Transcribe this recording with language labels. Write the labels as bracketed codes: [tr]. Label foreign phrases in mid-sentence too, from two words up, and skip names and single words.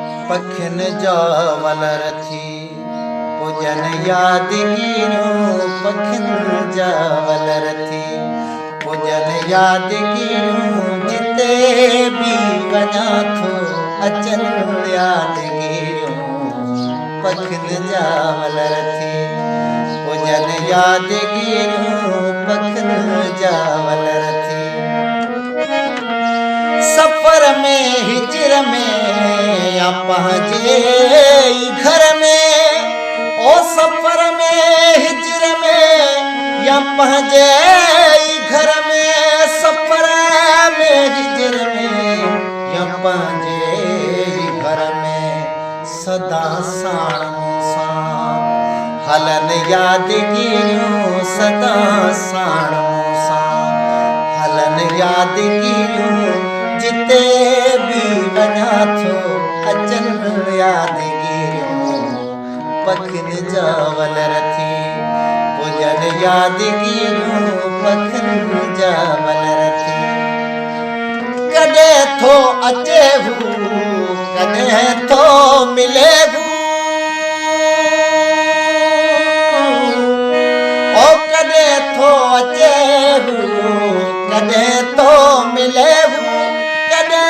[sd] पखिन जावलर थी पूजन यादगिरियों पखिन जावलर थी पूजन यादगिरियों जिते भी वञा थो अचन यादगिरियों पखिन जावलर थी पूजन यादगिरियों पखिन जावलर थी। [hi] सफर में हिजर में या पहुँचे घर में ओ सफर में हिजर में या पहुँचे घर में सफर में हिजर में या पहुँचे घर में [sd] सदा साण मूसां हलन यादगिरियों सदा साण मूसां हलन यादगिरियों जिते भी वञा थो अचन यादगिरियों पखिन जावलर थी पूजन यादगिरियों पखिन जावलर थी। कॾहिं थो अचे हू कॾहिं थो मिले हू ओ कॾहिं थो अचे हू कॾहिं थो मिले हू कॾहिं